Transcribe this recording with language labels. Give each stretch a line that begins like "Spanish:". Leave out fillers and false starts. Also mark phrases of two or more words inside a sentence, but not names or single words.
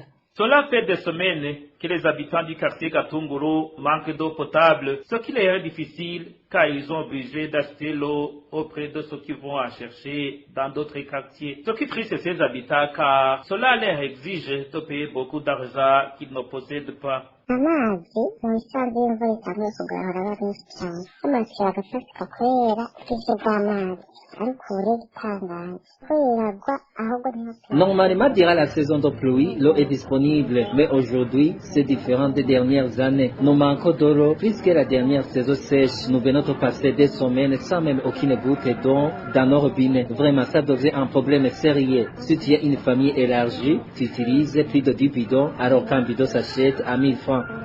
French: Cela fait des semaines que les habitants du quartier Gatunguru manquent d'eau potable, ce qui leur est difficile car ils sont obligés d'acheter l'eau auprès de ceux qui vont en chercher dans d'autres quartiers. Ce qui triste ces habitants car cela leur exige de payer beaucoup d'argent qu'ils ne possèdent pas.
Rundi: amazi mu bisanzwe y'imvura itanguye kugahora aba menshi cyane amazi agasasika kubera bwinshi bw'amazi ariko ubu igitangaje kwiragwa ahubwo
French: Normalement, durant la saison de pluie, l'eau est disponible, mais aujourd'hui, c'est différent des dernières années. Nous manquons d'eau, puisque la dernière saison sèche, nous venons de passer des semaines sans même aucune goutte d'eau dans nos robinets. Vraiment, ça devient un problème sérieux. Si tu as une famille élargie, tu utilises plus de 10 bidons, alors qu'un bidon s'achète à 1000 francs.